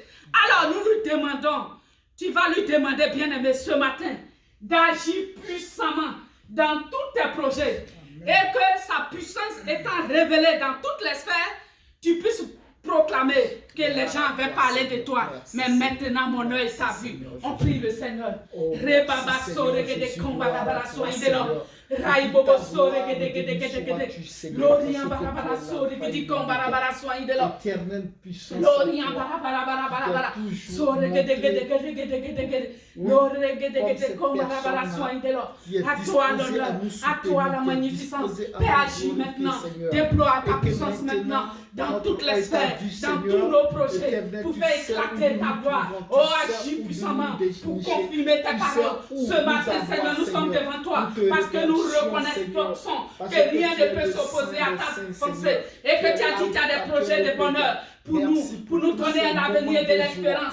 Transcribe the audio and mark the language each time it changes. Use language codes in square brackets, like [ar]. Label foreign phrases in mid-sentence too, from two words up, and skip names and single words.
[fr] Alors nous lui demandons, tu vas lui demander, bien-aimé, ce matin, d'agir puissamment dans tous tes projets. Amen. Et que sa puissance étant révélée dans toutes les sphères, tu puisses proclamer que les gens avaient parlé de toi. Mais maintenant, mon œil t'a vu. On prie le Seigneur. Raibobo sore gede Lorian barabara sore gede kombarabara soin de l'eau. Éternelle puissance. Lorian barabara sore gede Lore gede kombarabara soin de l'eau. À toi l'honneur, à toi la magnificence. Père, agis maintenant. Déploie ta puissance maintenant dans toutes les sphères, dans tous nos projets, pour faire éclater ta gloire. Oh, agis puissamment pour confirmer ta parole. Ce matin, Seigneur, nous sommes devant toi parce que nous reconnaissons que rien ne peut s'opposer à ta pensée et que tu as dit que tu as des projets de bonheur pour nous donner un avenir de l'espérance.